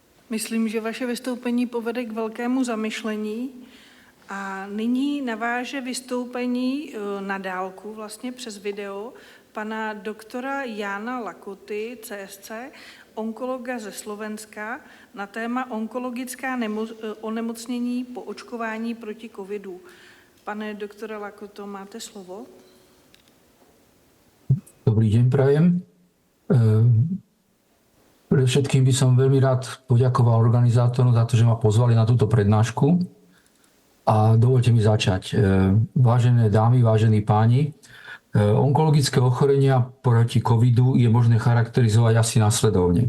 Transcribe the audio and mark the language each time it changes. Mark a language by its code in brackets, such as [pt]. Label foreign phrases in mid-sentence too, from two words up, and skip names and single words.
[cs] Myslím, že vaše vystoupení povede k velkému zamyšlení a nyní naváže vystoupení na dálku, vlastně přes video, pana doktora Jána Lakoty, CSC, onkologa ze Slovenska, na téma onkologická onemocnění po očkování proti covidu. Pane doktore Lakoto, máte slovo. [sk] Dobrý deň, prajem. Predovšetkým by som veľmi rád poďakoval organizátorom za to, že ma pozvali na túto prednášku. A dovolte mi začať. Vážené dámy, vážení páni, onkologické ochorenia proti covidu je možné charakterizovať asi nasledovne.